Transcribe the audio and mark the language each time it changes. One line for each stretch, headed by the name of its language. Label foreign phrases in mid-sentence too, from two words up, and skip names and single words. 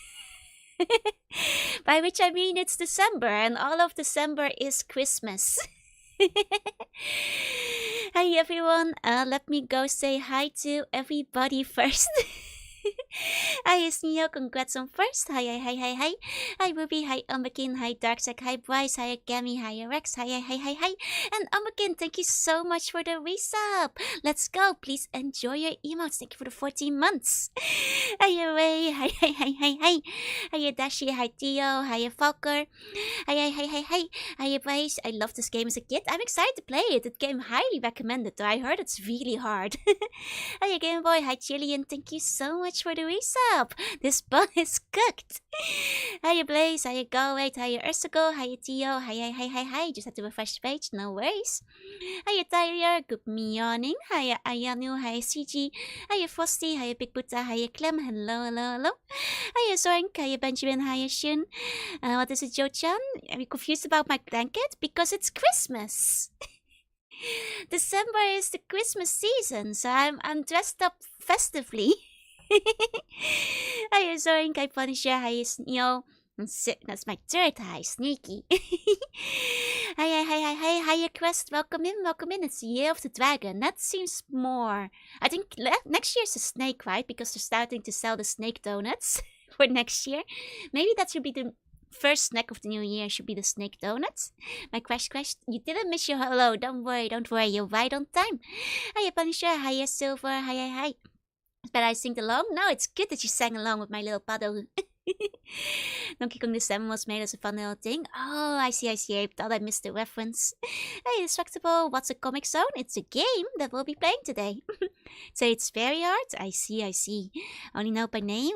English: By which I mean it's December, and all of December is Christmas. Hi everyone. Let me go say hi to everybody first. Hi, it's Neo. Congrats on first. Hi. Hi, Ruby. Hi, Umbakin. Hi, Darksack. Hi, Bryce. Hi, Gami. Hi, Rex. Hi. And Umbakin, thank you so much for the resub. Let's go. Please enjoy your emotes. Thank you for the 14 months. Hi, Ray. Hi. Hi, Dashi. Hi, Tio. Hi, Falker. Hi. Hi, Bryce. I loved this game as a kid. I'm excited to play it. It game highly recommended, though I heard it's really hard. Hi, Game Boy. Hi, Jillian. Thank you so much for the resub. This bun is cooked. Hiya Blaze, hiya Galway, hiya Ursago, hiya Tio, hi. Just had to refresh the page, no worries. Hiya Tyler, good morning. Hiya Ayanu, hiya CG, hiya Frosty, hiya Big Buddha, hiya Clem, hello. Hiya Zoink, hiya Benjamin, hiya Shun. What is it, Joe-chan? Are you confused about my blanket? Because it's Christmas. December is the Christmas season, so I'm dressed up festively. Hi, Zoink, hi Punisher, hi Sneo. That's my third hi, Sneaky. Hi, Quest, welcome in. It's the Year of the Dragon. That seems more. I think next year's a snake, right? Because they're starting to sell the snake donuts for next year. Maybe that should be the first snack of the new year, should be the snake donuts. My Crash, you didn't miss your hello. Don't worry, you're right on time. Hiya, Punisher, hiya, Silver, hi. But I sing along? No, it's good that you sang along with my little paddle. Donkey Kong December was made as a fun little thing. Oh, I see. I thought I missed the reference. Hey, Destructible, what's a Comic Zone? It's a game that we'll be playing today. So it's very hard? I see. Only know by name?